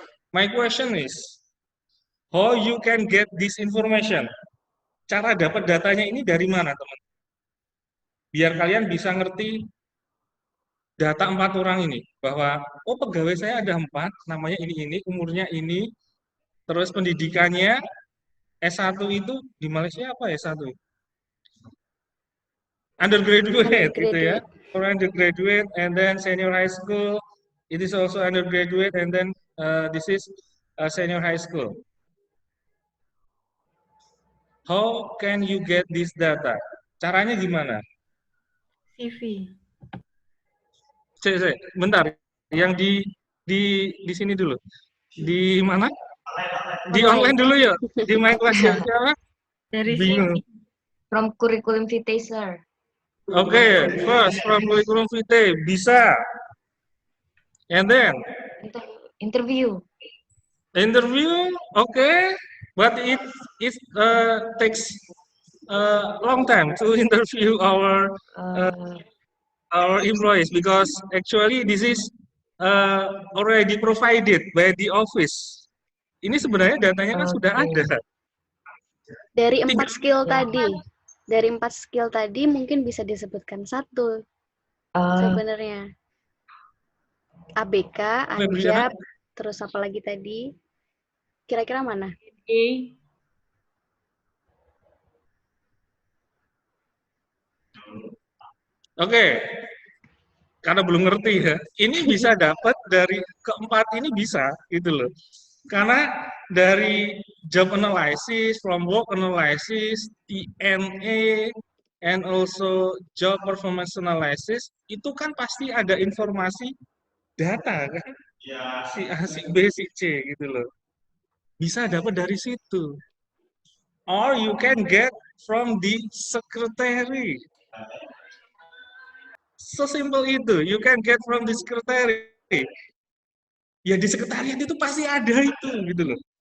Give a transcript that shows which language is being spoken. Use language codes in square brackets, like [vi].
[en] My question is, how you can get this information? [id] Cara dapat datanya ini dari mana, teman? Biar kalian bisa ngerti data 4 orang ini. Bahwa, oh pegawai saya ada 4, namanya ini, umurnya ini, terus pendidikannya, S1 itu, di Malaysia apa S1? Undergraduate, gitu ya. [en] Or undergraduate, and then senior high school, it is also undergraduate, and then this is senior high school. How can you get this data? [id] Caranya gimana? [en] CV. [id] Bentar. Yang di sini dulu. Di mana? Di online dulu ya. Di [en] my question [id] siapa? Dari Bingung. [en] CV. From curriculum vitae, sir. Oke, first from curriculum vitae [id] bisa. [en] And then Interview. interview, okay, but it takes a long time to interview our employees because actually this is already provided by the office. [id] Ini sebenarnya datanya kan sudah ada. Dari 4 skill tadi. Dari 4 skill tadi mungkin bisa disebutkan 1 sebenarnya. ABK, Anjab, terus apa lagi tadi? Kira-kira mana? Oke. Karena belum ngerti ya. Ini bisa dapat dari keempat ini bisa gitu loh. Karena dari [en] job analysis, from work analysis, TNA, and also job performance analysis, [id] itu kan pasti ada informasi data kan? Si A, si B, si C gitu loh. Bisa dapat dari situ. [en] Or you can get from the secretary. [id] Sesimpel itu, [en] you can get from the secretary. [id] Ya di sekretariat itu pasti ada itu gitu loh.